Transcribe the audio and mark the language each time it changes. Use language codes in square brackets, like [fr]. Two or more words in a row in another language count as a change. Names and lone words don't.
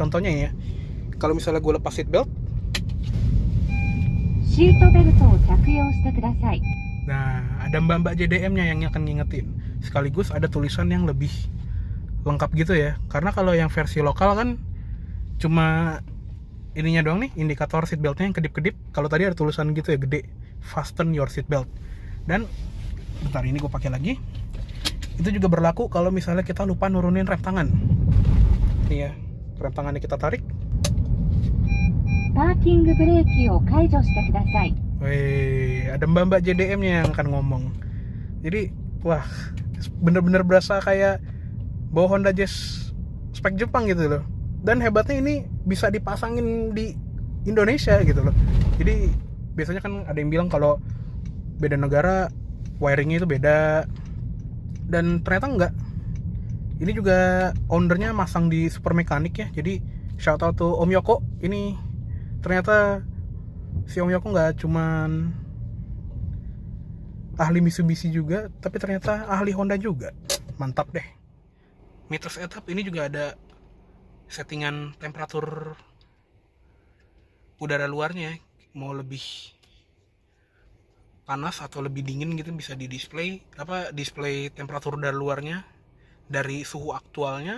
[id] Contohnya ya, kalau misalnya gue lepas [en] seat belt, [id] nah ada mbak-mbak JDM-nya yang akan ngingetin, sekaligus ada tulisan yang lebih lengkap gitu ya. Karena kalau yang versi lokal kan cuma ininya doang nih, indikator [en] seat beltnya [id] yang kedip-kedip. Kalau tadi ada tulisan gitu ya gede, [en] fasten your seat belt. [id] Dan bentar, ini gue pakai lagi. Itu juga berlaku kalau misalnya kita lupa nurunin rem tangan. Nih ya, rem tangannya kita tarik. [ja] パーキングブレーキを解除してください. [id] Wih, ada mbak-mbak JDM-nya yang akan ngomong. Jadi, wah, bener-bener berasa kayak bawa Honda Jazz spek Jepang gitu loh. Dan hebatnya ini bisa dipasangin di Indonesia gitu loh. Jadi biasanya kan ada yang bilang kalau beda negara wiringnya itu beda, dan ternyata enggak. Ini juga ownernya masang di Super Mekanik ya. [en] Jadi shout out to Om Yoko. [id] Ini ternyata si Om Yoko nggak cuman ahli Mitsubishi juga, tapi ternyata ahli Honda juga. Mantap deh. Mitos etap ini juga ada settingan temperatur udara luarnya, mau lebih panas atau lebih dingin gitu bisa di display temperatur udara luarnya dari suhu aktualnya.